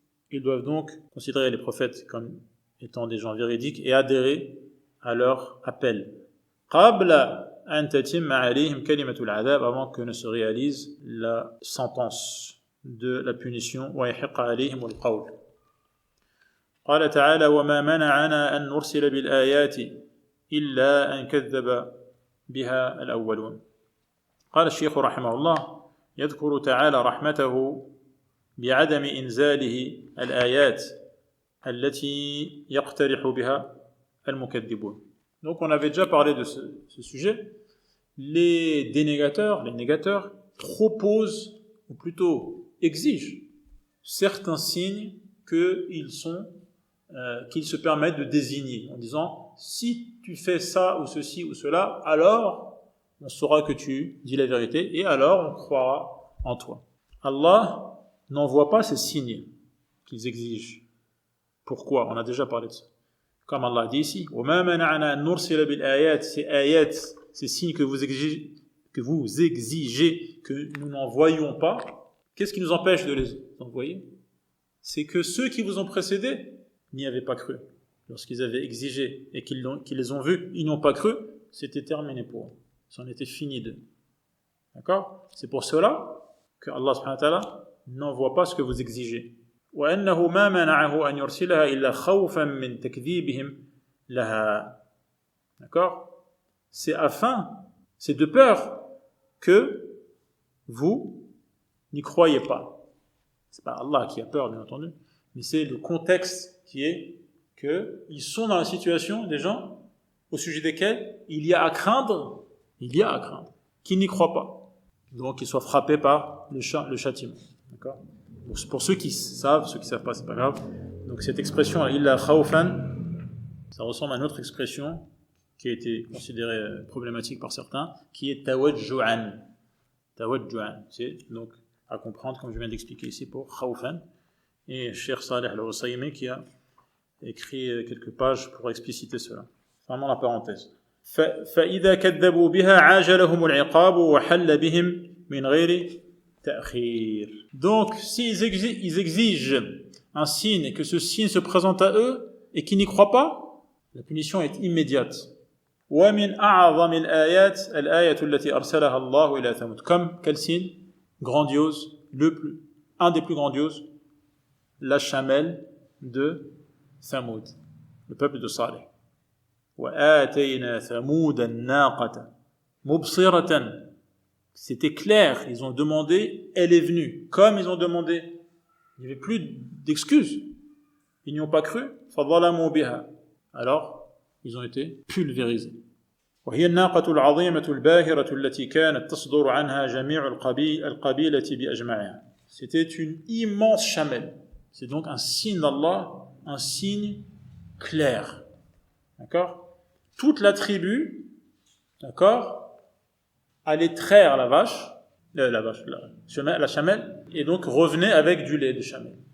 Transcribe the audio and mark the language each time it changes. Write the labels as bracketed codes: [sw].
[fr] Ils doivent donc considérer les prophètes comme étant des gens véridiques et adhérer à leur appel. [ar] قبل أن تتم عليهم كلمة العذاب, [fr] avant que ne se réalise la sentence de la punition. [ar] ويحق عليهم القول. قال تعالى وما منعنا أن نرسل بالآيات إلا أن كذب بها الأولون. قال الشيخ رحمه الله يذكر تعالى رحمته بعدم إنزاله الآيات التي يقترح بها المكذبون. [fr] Donc on avait déjà parlé de ce sujet. Les dénégateurs, les négateurs, proposent, ou plutôt exigent, certains signes qu'ils se permettent de désigner, en disant « si tu fais ça ou ceci ou cela, alors on saura que tu dis la vérité et alors on croira en toi. » Allah n'envoie pas ces signes qu'ils exigent. Pourquoi ? On a déjà parlé de ça. Comme Allah dit ici, [ar] وَمَا مَنَعْنَا أَن نُرْسِلَ بِالْآيَاتِ. [fr] Ces ayats, ces signes que vous exigez, que nous n'envoyions pas, qu'est-ce qui nous empêche de les envoyer ? C'est que ceux qui vous ont précédés n'y avaient pas cru. Lorsqu'ils avaient exigé et qu'ils les ont vus, ils n'ont pas cru, c'était terminé pour eux. C'en était fini d'eux. D'accord ? C'est pour cela que Allah subhanahu wa ta'ala n'envoie pas ce que vous exigez. [ar] وأنه ما منعه أن يرسلها إلا خوفا من تكذيبهم لها. [fr] D'accord ? C'est de peur que vous n'y croyez pas. C'est pas Allah qui a peur, bien entendu, mais c'est le contexte qui est qu'ils sont dans la situation des gens au sujet desquels il y a à craindre qu'ils n'y croient pas. Donc qu'ils soient frappés par le châtiment. D'accord ? Pour ceux qui savent pas, c'est pas grave. Donc cette expression, illa khawfan, ça ressemble à une autre expression qui a été considérée problématique par certains, qui est tawajju'an. Tawajju'an, c'est donc à comprendre, comme je viens d'expliquer ici, pour khawfan. Et Cheikh Saleh Al-Husaymi qui a écrit quelques pages pour expliciter cela. Vraiment la parenthèse. [ar] فَإِذَا كَذَّبُوا بِهَا عَاجَلَهُمُ الْعِقَابُ وَحَلَّ بِهِمْ مِنْ غَيْرِ تأخير. [fr] Donc, s'ils exigent un signe et que ce signe se présente à eux et qu'ils n'y croient pas, la punition est immédiate. [ar] ومن أعظم الآيات الآية التي أرسلها الله إلى ثمود. [fr] Comme quel signe grandiose, un des plus grandioses, la chamelle de Thamoud, le peuple de Saleh. [ar] وآتينا ثمود الناقة مبصرة. [fr] C'était clair, ils ont demandé, elle est venue. Comme ils ont demandé, il n'y avait plus d'excuses. Ils n'y ont pas cru. [ar] فظلموا بها. [fr] Alors, ils ont été pulvérisés. [ar] وهي الناقة العظيمة الباهرة التي كانت تصدر عنها جميع القبيلة بأجمعها. [fr] C'était une immense chamelle. C'est donc un signe d'Allah, un signe clair. D'accord? Toute la tribu, d'accord, allait traire la chamelle, et donc revenait avec du lait de chamelle.